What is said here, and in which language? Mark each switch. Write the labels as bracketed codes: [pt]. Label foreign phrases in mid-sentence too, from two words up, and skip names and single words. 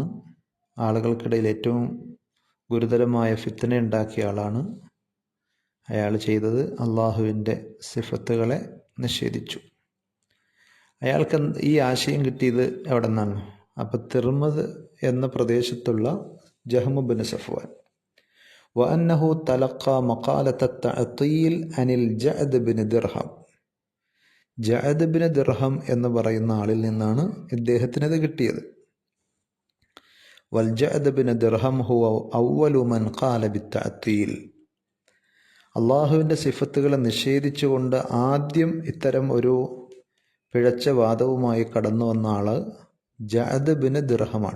[ml] ആളുകൾക്കിടയിൽ ഏറ്റവും ഗുരുതരമായ ഫിത്ന ഉണ്ടാക്കിയ ആളാണ്. അയാൾ ചെയ്തത് അള്ളാഹുവിൻ്റെ സിഫത്തുകളെ നിഷേധിച്ചു. അയാൾക്ക് ഈ ആശയം കിട്ടിയത് എവിടെ നിന്നാണ്? അപ്പോൾ തിർമദ് എന്ന പ്രദേശത്തുള്ള ജഹ്മ ഇബ്നു സഫ്വാൻ. [ar] وأنه تلقى مقالة التعطيل عن الجعد بن درهم. [ml] ജഅദ് ബിൻ ദിർഹം എന്ന് പറയുന്ന ആളിൽ നിന്നാണ് ഇദ്ദേഹത്തിനത് കിട്ടിയത്. [ar] والجعد بن درهم هو أول من قال بالتعطيل. [ml] അള്ളാഹുവിൻ്റെ സിഫത്തുകളെ നിഷേധിച്ചുകൊണ്ട് ആദ്യം ഇത്തരം ഒരു പിഴച്ച വാദവുമായി കടന്നു വന്ന ആള് ജഅദ് ബിൻ ദിർഹമാണ്.